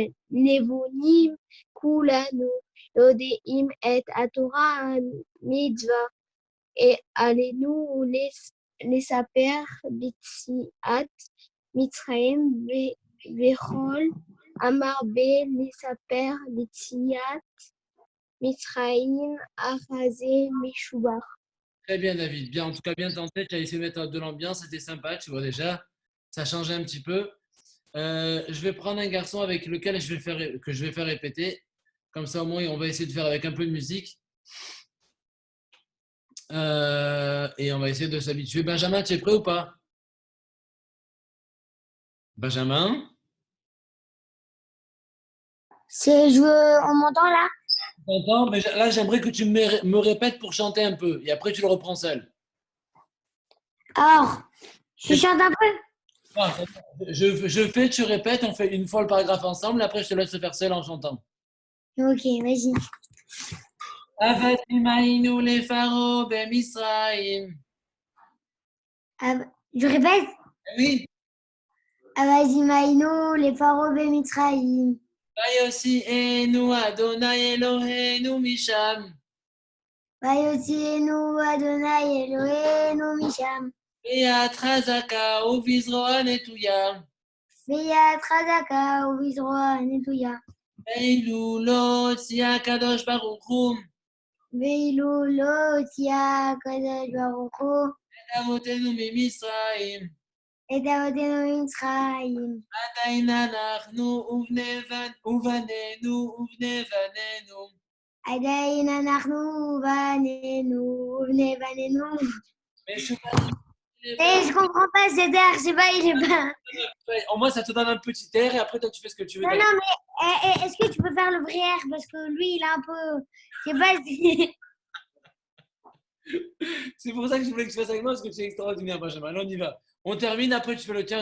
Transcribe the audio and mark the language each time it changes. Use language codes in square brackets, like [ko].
[he] נבונים כולנו יודעים את התורה מצווה עלינו לספר ביציאת מצרים וכל המרבה לספר ביציאת מצרים אחזה משובח. [fr] Très bien, David. Bien, en tout cas, bien tenté. Tu as essayé de mettre de l'ambiance. C'était sympa, tu vois déjà. Ça changeait un petit peu. Je vais prendre un garçon avec lequel que je vais faire répéter. Comme ça, au moins, on va essayer de faire avec un peu de musique. Et on va essayer de s'habituer. Benjamin, tu es prêt ou pas? Benjamin? On m'entend là? T'entends? Mais là, j'aimerais que tu me répètes pour chanter un peu. Et après, tu le reprends seul. Alors, je chante un peu? Ah, je fais, tu répètes, on fait une fois le paragraphe ensemble. Après, je te laisse le faire seul en chantant. Ok, vas-y. [he] עבדים היינו לפרעה במצרים. [fr] Je répète? Oui. [he] עבדים היינו לפרעה במצרים. ויושיענו אדוני אלוהינו משם. ויוציאנו אדוני אלוהינו משם. ביד חזקה ובזרוע נטויה. ביד חזקה ובזרוע נטויה. ואילו לא הוציא הקדוש ברוך הוא. ואילו לא הוציא הקדוש ברוך הוא. את אבותינו ממצרים. את אבותינו ממצרים. עדיין אנחנו ובנינו ובני בנינו. עדיין אנחנו ובנינו ובני בנינו. [fr] Je comprends pas cet air, je sais pas, il est pas. Au moins, ça te donne un petit air et après, toi, tu fais ce que tu veux. Non, non, mais est-ce que tu peux faire le vrai air? Parce que lui, il est un peu. Je sais pas si. C'est pour ça que je voulais que tu fasses avec moi parce que tu es extraordinaire, Benjamin. Allez, on y va. On termine, après, tu fais le tien.